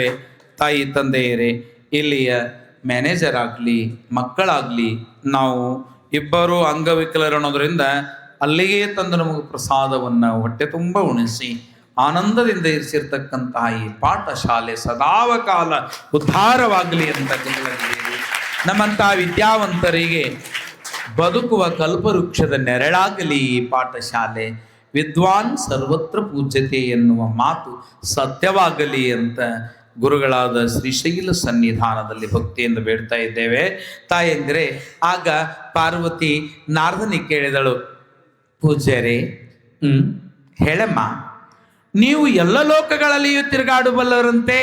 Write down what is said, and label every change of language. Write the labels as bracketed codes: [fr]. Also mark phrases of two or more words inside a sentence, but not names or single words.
[kn] ತಾಯಿ ತಂದೆಯರೇ, ಇಲ್ಲಿಯ ಮ್ಯಾನೇಜರ್ ಆಗಲಿ ಮಕ್ಕಳಾಗಲಿ ನಾವು ಇಬ್ಬರು ಅಂಗವಿಕಲರು ಅನ್ನೋದರಿಂದ ಅಲ್ಲಿಗೆ ತಂದು ನಮಗೆ ಪ್ರಸಾದವನ್ನು ಹೊಟ್ಟೆ ತುಂಬ ಉಣಿಸಿ ಆನಂದದಿಂದ ಇರಿಸಿರ್ತಕ್ಕಂತಹ ಈ ಪಾಠಶಾಲೆ ಸದಾವಕಾಲ ಉದ್ಧಾರವಾಗಲಿ ಅಂತ ನಮ್ಮಂತಹ ವಿದ್ಯಾವಂತರಿಗೆ ಬದುಕುವ ಕಲ್ಪವೃಕ್ಷದ ನೆರಳಾಗಲಿ ಈ ಪಾಠಶಾಲೆ. [sa] ವಿದ್ವಾನ್ ಸರ್ವತ್ರ ಪೂಜ್ಯತೆ [kn] ಎನ್ನುವ ಮಾತು ಸತ್ಯವಾಗಲಿ ಅಂತ ಗುರುಗಳಾದ ಶ್ರೀಶೈಲ ಸನ್ನಿಧಾನದಲ್ಲಿ ಭಕ್ತಿಯಿಂದ ಬೇಡ್ತಾ ಇದ್ದೇವೆ. ತಾಯಂದ್ರೆ ಆಗ ಪಾರ್ವತಿ ನಾರದನಿಗೆ ಕೇಳಿದಳು, ಪೂಜ್ಯರೇ, ಹೇಳಮ್ಮ, ನೀವು ಎಲ್ಲ ಲೋಕಗಳಲ್ಲಿಯೂ ತಿರುಗಾಡಬಲ್ಲರಂತೆ?